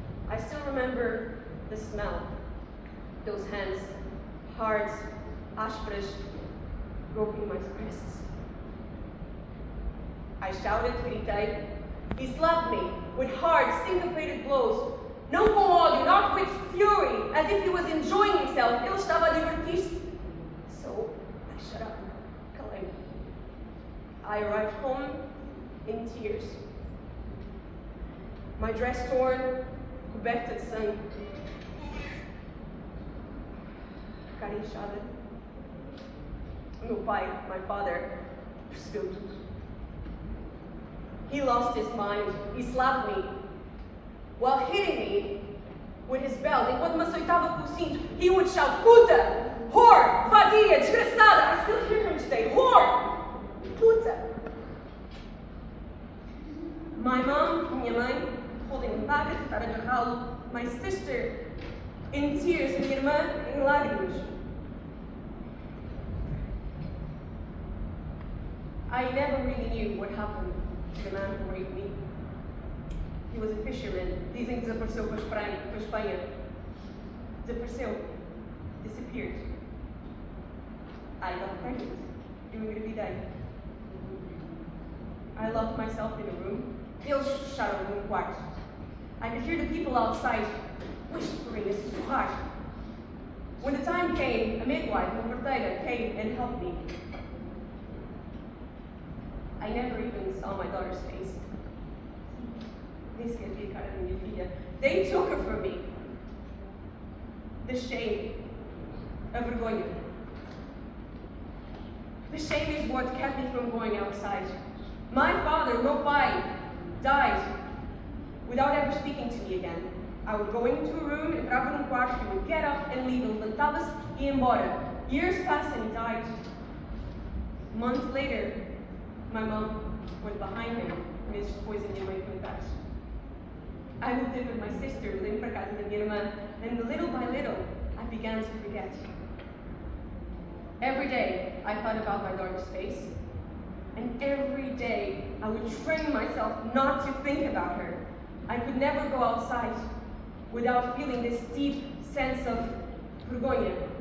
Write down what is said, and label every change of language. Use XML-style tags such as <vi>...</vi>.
<en>I still remember the smell. Those hands, hard, ásperas, groping my breasts. I shouted, gritei. He slapped me with hard, syncopated blows.</en> <pt>Não com ódio,</pt> <en>not with fury, as if he was enjoying himself.</en> <pt>Ele estava a divertir-se.</pt> <en>So, I shut up. Calei. I arrived home in tears. My dress torn,</en> <pt>coberta de sangue. Cara inchada. Meu pai,</pt> <en>my father,</en> <pt>percebeu tudo.</pt> <en>He lost his mind. He slapped me while hitting me with his belt.</en> <pt>Enquanto me açoitava com o cinto,</pt> <en>he would shout,</en> <pt>puta,</pt> <en>whore,</en> <pt>vadia, desgraçada.</pt> <en>I still hear him today, whore, puta. My mom,</en> <pt>minha mãe,</pt> <en>holding him back,</en> <pt>a tentar agarrá-lo.</pt> <en>My sister, in tears,</en> <pt>minha irmã, em lágrimas.</pt> <en>I never really knew what happened to the man who raped me. He was a fisherman.</en> <pt>Dizem que desapareceu para a Espanha. Desapareceu.</pt> <en>Disappeared. I got pregnant.</en> <pt>Eu engravidei.</pt> <en>I locked myself in a room.</en> <pt>Eles fecharam-me num quarto.</pt> <en>I could hear the people outside whispering</en> <pt>a sussurrar.</pt> <en>When the time came, a midwife,</en> <pt>uma parteira,</pt> <en>came and helped me. I never even saw my daughter's face.</en> <pt>Nem sequer vi a cara da minha filha.</pt> <en>They took her from me. The shame,</en> <pt>a vergonha.</pt> <en>The shame is what kept me from going outside. My father,</en> <pt>meu pai,</pt> <en>died without ever speaking to me again. I would go into a room,</en> <pt>entrava num quarto,</pt> <en>he would get up and leave,</en> <pt>levantava-se e ia embora.</pt> <en>Years passed and he died. Months later, my mom went behind him,</en> <pt>meses depois a minha mãe foi atrás.</pt> <en>I moved in with my sister, living</en> <pt>para casa da minha irmã,</pt> <en>and little by little, I began to forget. Every day, I thought about my daughter's face, and every day, I would train myself not to think about her. I could never go outside without feeling this deep sense of vergonha.</en>